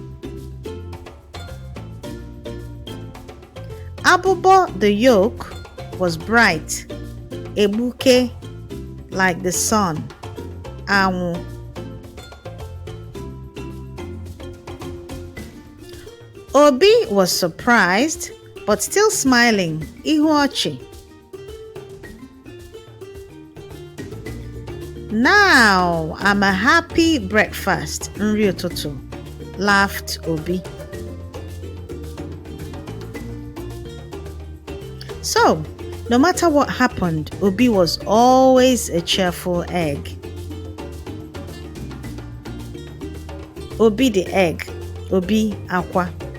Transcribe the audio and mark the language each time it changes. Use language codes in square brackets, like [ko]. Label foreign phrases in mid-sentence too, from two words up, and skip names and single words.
[en] Abubo, the yolk, was bright, ebuke, like the sun, anwu. Obi was surprised, but still smiling, [ig] ihu ọchị. [en] Now I'm a happy breakfast, [ig] nri ụtụtụ, laughed Obi. [en] So, no matter what happened, Obi was always a cheerful egg. Obi the egg, Obi aqua.